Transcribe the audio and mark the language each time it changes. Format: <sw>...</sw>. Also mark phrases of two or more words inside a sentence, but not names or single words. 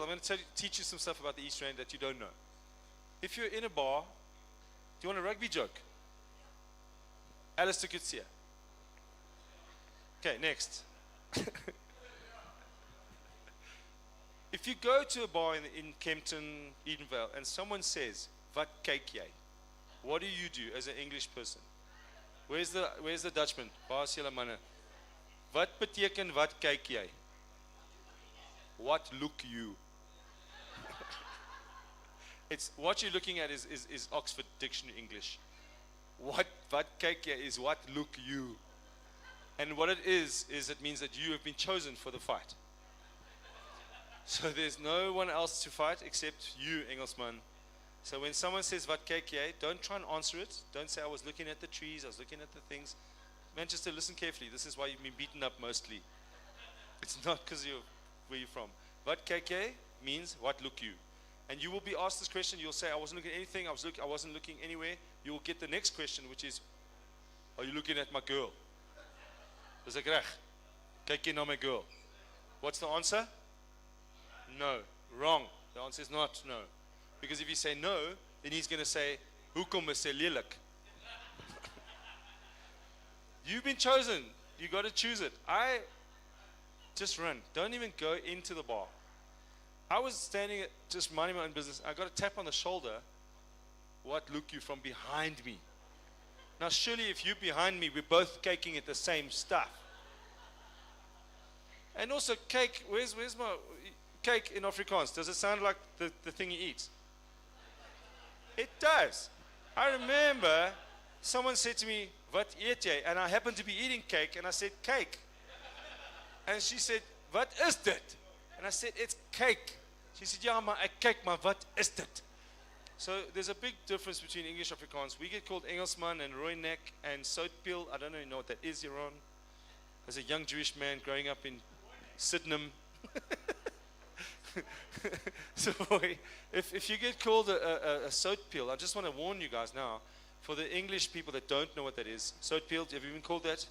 <en>I'm going to teach you some stuff about the East Rand that you don't know. If you're in a bar, do you want a rugby joke? Alistair Kutsia. Okay, next. If you go to a bar in Kempton, Edenvale, and someone says,</en> <af>"Wat kyk jy?"</af> <en>What do you do as an English person? Where's the Dutchman?</en> <af>Waar is julle manne? Wat beteken wat kyk jy?</af> <en>What look you? It's what you're looking at is Oxford Dictionary English. What</en> <af>kyk jy</af> <en>is what look you. And what it is it means that you have been chosen for the fight. So there's no one else to fight except you, Engelsman. So when someone says</en> <af>wat kyk jy,</af> <en>don't try and answer it. Don't say I was looking at the trees, I was looking at the things. Manchester, listen carefully. This is why you've been beaten up mostly. It's not because you're where you're from.</en> <af>Wat kyk jy</af> <en>means what look you. And you will be asked this question, you'll say I wasn't looking at anything, I wasn't looking anywhere. You will get the next question, which is, are you looking at my girl?</en> <af>Dis ek reg? Kyk jy na my girl?</af> <en>What's the answer? No. Wrong. The answer is not no. Because if you say no, then he's going to say,</en> <af>hoekom is sy lelik?</af> <en>You've been chosen. You got to choose it. Just run. Don't even go into the bar. I was standing just minding my own business. I got a tap on the shoulder. What look you from behind me? Now surely if you're behind me, we're both caking at the same stuff. And also cake, where's my cake in Afrikaans? Does it sound like the thing you eat? It does. I remember someone said to me,</en> <af>wat eet jy?</af> <en>And I happened to be eating cake and I said cake. And she said,</en> <af>wat is dit?</af> <en>And I said, it's cake. She said,</en> <af>ja, maar ek kyk, maar wat is dit?</af> <en>So there's a big difference between English and Afrikaans. We get called Engelsman and Rooinek and Soutpil. I don't even know what that is, Yaron. As a young Jewish man growing up in Sydenham. So if you get called a Soutpil, I just want to warn you guys now, for the English people that don't know what that is, Soutpil, have you been called that?</en>